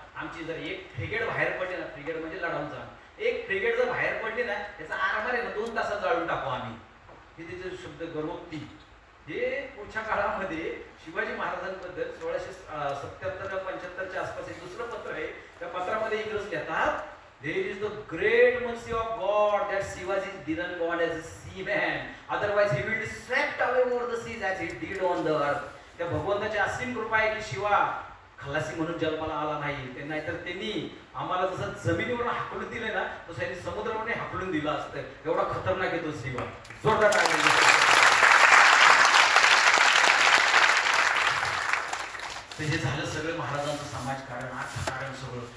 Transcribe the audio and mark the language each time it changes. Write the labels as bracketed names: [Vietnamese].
[Marathi] आमची जर एक फ्रिगेट बाहेर पडली ना, फ्रिगेट म्हणजे लढाऊचा, एक फ्रिगेट जर बाहेर पडली ना, त्याचा आरमार आहे ना 2 तासात जाळून टाकू आम्ही. हे त्याचे शब्द गरोक्ती. हे पुढच्या काळामध्ये शिवाजी महाराजांबद्दल 1677 का 75च्या आसपास एक दुसरं पत्र आहे. त्या पत्रामध्ये इंग्रज लिहितात, [English] There is the great mercy of God that Shivaji didn't born as a seaman, otherwise he will be swept away over the seas as he did on the earth. [Marathi] त्या भगवंताची असीम कृपा आहे की शिवा खलासी म्हणून जन्माला आला नाही. नाहीतर त्यांनी आम्हाला जसं जमिनीवर हाकलून दिले ना, तसं त्यांनी समुद्रावर हाकलून दिलं असतं. एवढा खतरनाक येतो शिवा. जोरदार हे झालं सगळं महाराजांचं समाजकारण, अर्थकारण सगळं.